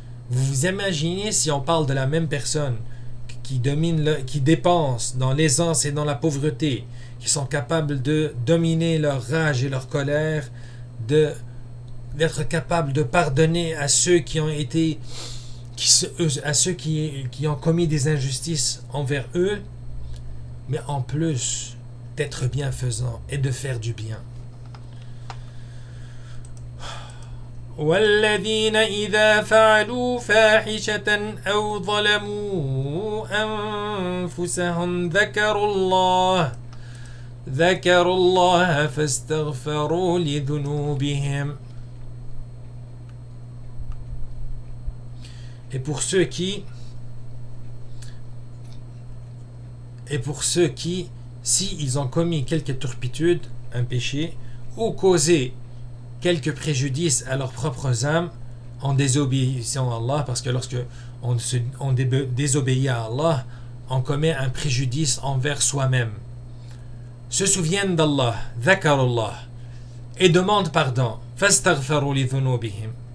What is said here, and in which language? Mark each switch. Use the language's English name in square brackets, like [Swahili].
[French] Vous vous imaginez si on parle de la même personne qui dépense dans l'aisance et dans la pauvreté, qui sont capables de dominer leur rage et leur colère, de d'être capable de pardonner à ceux qui ont été à ceux qui ont commis des injustices envers eux, mais en plus d'être bienfaisant et de faire du bien. [Arabic] والذين إذا فعلوا فاحشة أو ظلموا أنفسهم ذكروا الله فاستغفروا لذنوبهم. [French] Et pour ceux qui, si ils ont commis quelque turpitude, un péché, ou causé quelques préjudices à leurs propres âmes en désobéissant à Allah, parce que lorsque on désobéit à Allah, on commet un préjudice envers soi-même, se souviennent d'Allah, dhakarullah, et demandent pardon, [Arabic] fastaghfaru li dhunubihim.